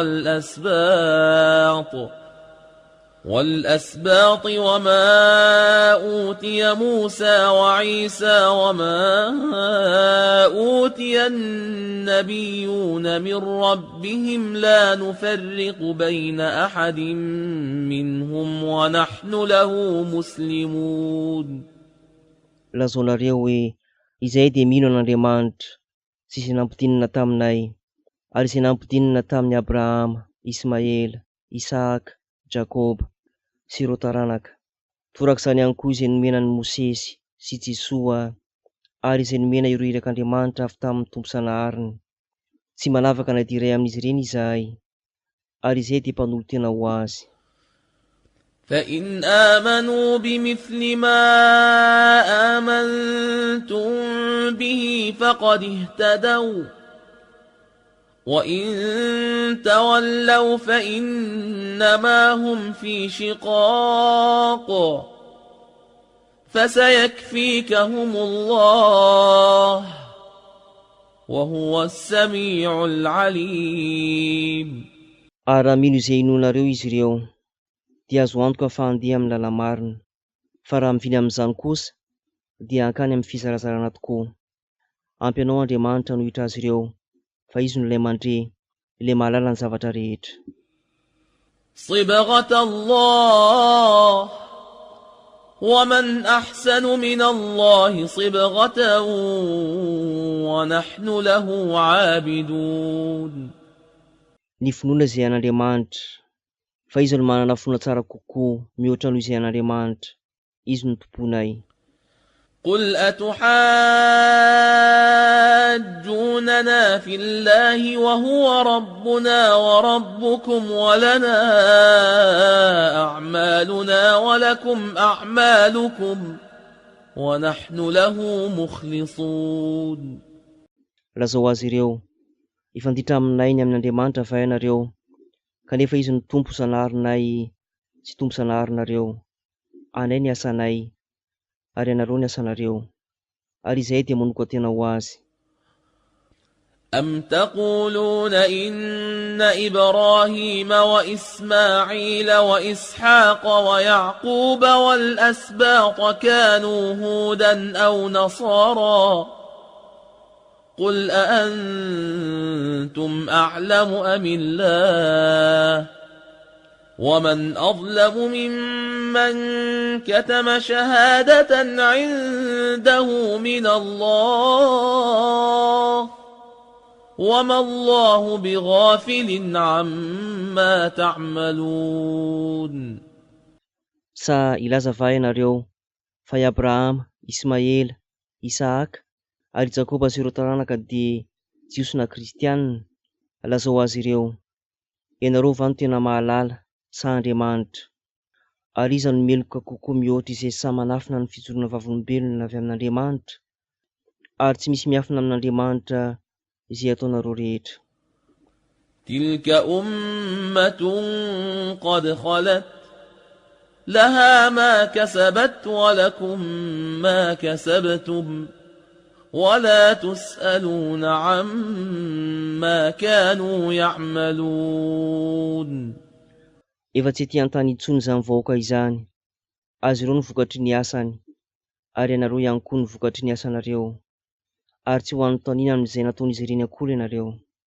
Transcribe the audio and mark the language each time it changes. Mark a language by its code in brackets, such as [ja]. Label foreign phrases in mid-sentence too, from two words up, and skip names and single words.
[ar] والأسباط وما أوتي موسى وعيسى وما أوتي النبيون من ربهم لا نفرق بين أحد منهم ونحن له مسلمون. [mg] Lazonareo hoe izay dia mino an'Andriamanitra sy izay nampidinina taminay, ary izay nampidinina tamin'ny Abrahama, Ismaela, Isaka, Jakoba sy ireo taranaka. Torak'izany ihany koa izay nomenan'ny Mosesy sy Jesoa, ary izay nomena ireo irak'Andriamanitra avy tamin'ny tompo sanahariny. Tsy manavaka na dia iray amin'izy ireny izahay, ary izay dia mpanolotena ho azy. [ar] فإن آمنوا بمثل ما آمنتم به فقد اهتدوا وإن تولوا فإنما هم في شقاق فسيكفيكهم الله وهو السميع العليم. [mg] Raha mino izay inonareo izy ireo, dia azo antoka fa handeha amin'ny lalamarina, fa raha miviny amin'izany kosa dia hankany amin'ny fizarazarana tokoa. Ampy anao Andriamanitra no hitra azy ireo, fa izy no ilay mandre, ilay mahalala ny zavatra rehetra. [ar] صبغة الله ومن أحسن من الله صبغة ونحن له عابدون. [mg] Ny finoana izay an'Andriamanitra, fa izy no manana finoana tsara kokoa mihoatra noho izay an'Andriamanitra, izy no tomponay. [ar] قل أتحاجوننا في الله وهو ربنا وربكم ولنا أعمالنا ولكم أعمالكم ونحن له مخلصون. [mg] Lazao azy ireo, ifanditra aminay ny amin'Andriamanitra fa ianareo, kanefa izy ny tompo sanarinay sy tompo sanarinareo. Anay ny asanay, ary ianareo ny asanareo, ary izay dia manoko tena ho azy. [ar] أم تقولون إن إبراهيم وإسماعيل وإسحاق ويعقوب والأسباط كانوا هودا أو نصارى قل أأنتم أعلم أم الله ومن أظلم ممن كتم شهادة عنده من الله وما الله بغافل عما تعملون. [mg] Sa ilaza va ianareo fa i Abrahama, Ismaela, Isaaka ary Jakoba sy ireo taranaka dia jiosina kristianina. Lazao azy ireo, ianareo va no tena mahalala sa Andriamanitra? Ary iza no meloka kokoa mihoatra izay sa manafina ny fijoroana vavolombelona avy amin'Andriamanitra? Ary tsy misy miafina amin'Andriamanitra izay ataonareo rehetra. [ar] تلك أمة قد خلت لها ما كسبت ولكم ما كسبتم ولا تسألون عما كانوا يعملون. [mg] Efa tsy ety an-tany intsony izany vahoaka izany, azy ireo no vokatry ny asany, ary ianareo ihany koa no vokatry ny asanareo, ary tsy ho an'ny taninana izay nataon'izy ireny akory ianareo.